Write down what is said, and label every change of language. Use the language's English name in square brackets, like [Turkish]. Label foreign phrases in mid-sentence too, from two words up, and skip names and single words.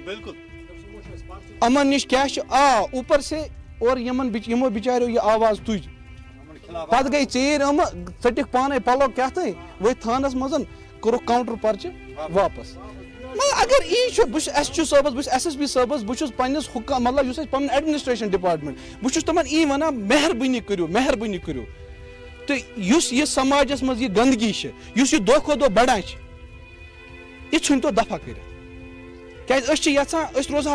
[Kashmiri] بالکل یِمن نِش کیٛاہ چھُ [Urdu] اوپر سے [Kashmiri] اور یِمو بِچاریو یہِ آواز تُج پتہٕ گٔے ژیٖرۍ ژٔٹِکھ پانے پلو کیٛاہ تانۍ ؤتھۍ تھانس منٛز کوٚرُکھ کاوُنٹر پرچہِ واپس اگر یی چھُ بہٕ چھُس ایس ایچ او صٲبس بہٕ چھُس ایس ایس پی صٲبس بہٕ چھُس پننِس مطلب یُس اَسہِ پنُن [English] administration department [Kashmiri] بہٕ چھُس تِمن یی ونان مہربٲنی کٔرِو تہٕ یُس یہِ سماجس منٛز یہِ گندگی چھِ یُس یہِ دۄہ کھۄتہٕ دۄہ بڑان چھِ یہِ ژھٕنۍ تو دفع کٔرِتھ کیازِ أسۍ چھِ یژھان أسۍ روزہو